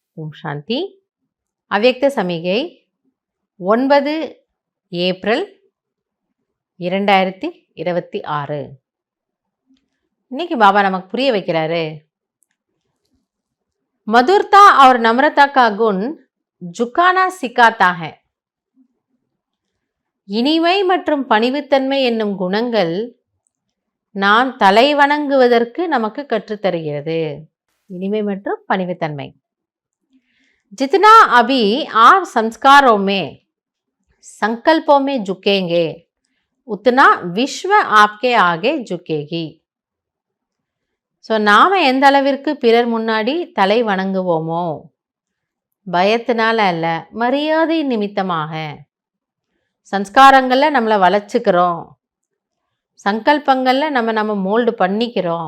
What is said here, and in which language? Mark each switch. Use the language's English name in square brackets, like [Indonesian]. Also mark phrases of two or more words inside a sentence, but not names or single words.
[Tamil] ஓம் சாந்தி. அவ்யக்த சமிகை 9 ஏப்ரல் 2026. இன்னைக்கு பாபா நமக்கு புரிய வைக்கிறாரு. [Hindi] मधुरता और नम्रता का गुण झुकाना सिखाता है. [Tamil] இனிமை மற்றும் பணிவுத்தன்மை என்னும் குணங்கள் நாம் தலை வணங்குவதற்கு நமக்கு கற்றுத்தருகிறது. இனிமை மற்றும் பணிவுத்தன்மை. [Hindi] जितना अभी आप संस्कारों में संकल्पों में झुकेंगे उतना विश्व आपके आगे झुकेगी. [Tamil] ஸோ நாம் எந்த அளவிற்கு பிறர் முன்னாடி தலை வணங்குவோமோ, பயத்தினால அல்ல, மரியாதை நிமித்தமாக சம்ஸ்காரங்களில் நம்மளை வளைச்சிக்கிறோம், சங்கல்பங்களில் நம்ம மோல்டு பண்ணிக்கிறோம்.